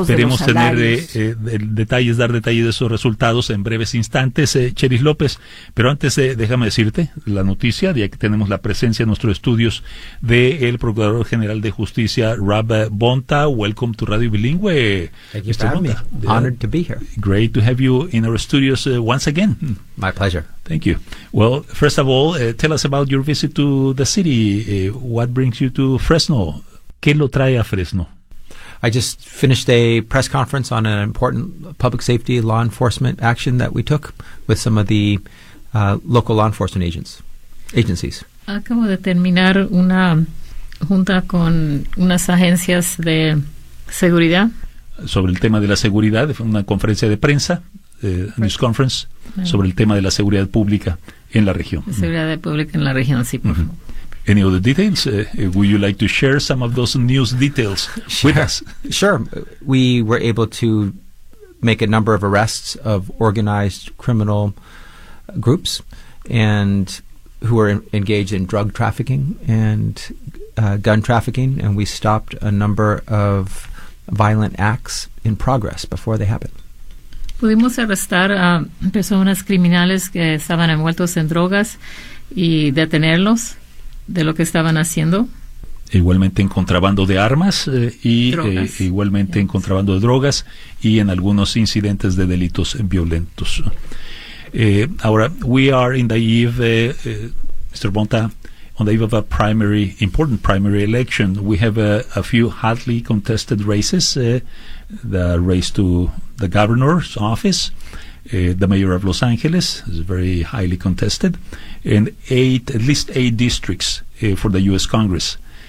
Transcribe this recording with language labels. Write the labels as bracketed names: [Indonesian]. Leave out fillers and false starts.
[Spanish] Esperemos de los tener dar detalles de esos resultados en breves instantes, Chelis López. Pero antes, déjame decirte la noticia, ya que tenemos la presencia en nuestros estudios del Procurador General de Justicia, Rob Bonta. [English] Welcome to Radio Bilingüe. Thank you for having me. Honored to be here. Great to have you in our studios once again. My pleasure. Thank you. Well, first of all, tell us about your visit to the city. What brings you to Fresno? [Spanish] ¿Qué lo trae a Fresno? [English] I just finished a press conference on an important public safety law enforcement action that we took with some of the local law enforcement agencies. [Spanish] Acabo de terminar una junta con unas agencias de seguridad. Sobre el tema de la seguridad, fue una conferencia de prensa. [English] News conference [Spanish] sobre el tema de la seguridad pública en la región. Seguridad pública en la región, sí. [English] Uh-huh. Any other details? Would you like to share some of those news details with us? Sure. We were able to make a number of arrests of organized criminal groups and who were engaged in drug trafficking and gun trafficking, and we stopped a number of violent acts in progress before they happened. [Spanish] Pudimos arrestar a personas criminales que estaban envueltos en drogas y detenerlos de lo que estaban haciendo. Igualmente en contrabando de armas y igualmente en contrabando de drogas y en algunos incidentes de delitos violentos. [English] Ahora, we are in the eve, Mr. Bonta, on the eve of a primary, important primary election. We have a few hotly contested races. The race to the governor's office, the mayor of Los Angeles is very highly contested, and at least eight districts for the U.S. Congress.